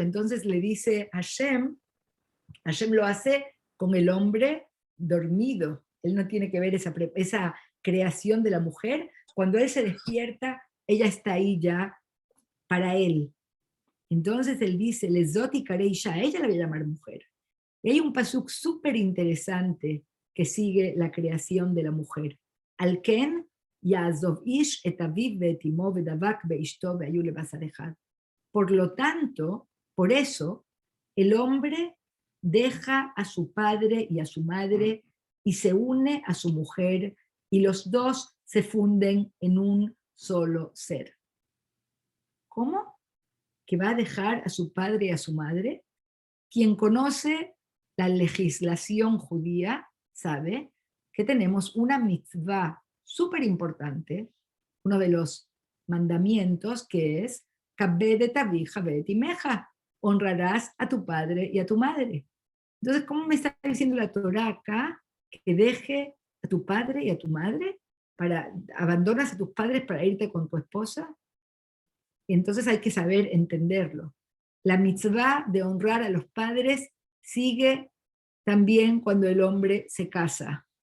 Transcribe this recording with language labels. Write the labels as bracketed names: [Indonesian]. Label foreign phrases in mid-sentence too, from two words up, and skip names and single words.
[Spanish] Entonces le dice a Hashem lo hace con el hombre dormido, él no tiene que ver esa creación de la mujer, cuando él se despierta, ella está ahí ya para él. Entonces él dice, [Hebrew] לזאת יקרא אשה, [Spanish] ella la voy a llamar mujer. Y hay un pasuk súper interesante que sigue la creación de la mujer. [Hebrew] על כן יעזב איש את אביו ואת אמו ודבק באשתו והיו לבשר אחד. [Spanish] Por lo tanto, por eso, el hombre deja a su padre y a su madre y se une a su mujer, y los dos se funden en un solo ser. ¿Cómo? ¿Que va a dejar a su padre y a su madre? Quien conoce la legislación judía sabe que tenemos una mitzvah súper importante, uno de los mandamientos, que es [Hebrew] כבד אביך ואת אמך, [Spanish] honrarás a tu padre y a tu madre. Entonces, ¿cómo me está diciendo la Torá acá que deje a tu padre y a tu madre? ¿Abandonas a tus padres para irte con tu esposa? Y entonces hay que saber entenderlo. La mitzvah de honrar a los padres sigue también cuando el hombre se casa.